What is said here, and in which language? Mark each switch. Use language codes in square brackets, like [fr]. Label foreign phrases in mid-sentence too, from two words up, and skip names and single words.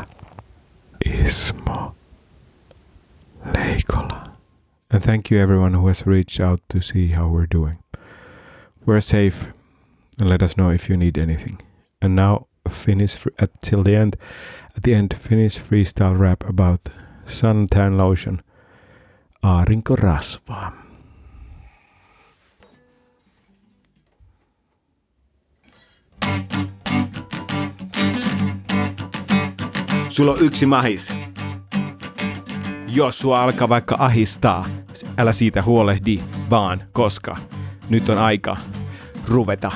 [en] Ismo Leikola. And thank you everyone who has reached out to see how we're doing. We're safe, and let us know if you need anything. And now finish till the end. At the end, Finnish freestyle rap about suntan lotion, [fi] aurinkorasva. Sulla on yksi mahis. Jos sua alkaa vaikka ahistaa, älä siitä huolehdi vaan, koska nyt on aika ruveta.